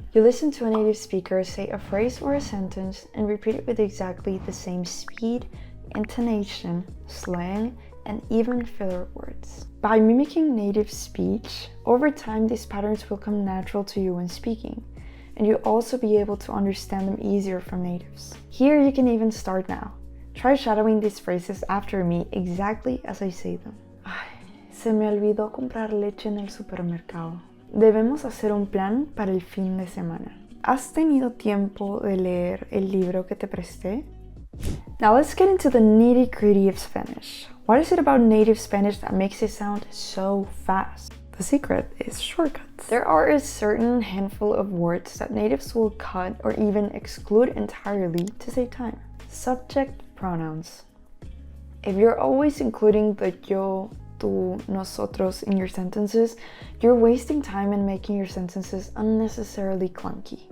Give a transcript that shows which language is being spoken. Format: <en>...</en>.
<en>You listen to a native speaker say a phrase or a sentence and repeat it with exactly the same speed, intonation, slang, and even filler words. By mimicking native speech, over time these patterns will come natural to you when speaking. And you'll also be able to understand them easier from natives. Here you can even start now. Try shadowing these phrases after me exactly as I say them.</en> <es>Ay, se me olvidó comprar leche en el supermercado. Debemos hacer un plan para el fin de semana. ¿Has tenido tiempo de leer el libro que te presté?</es> <en>Now let's get into the nitty-gritty of Spanish. What is it about native Spanish that makes it sound so fast? The secret is shortcuts. There are a certain handful of words that natives will cut or even exclude entirely to save time. Subject pronouns. If you're always including the yo, tú, nosotros in your sentences, you're wasting time and making your sentences unnecessarily clunky.</en>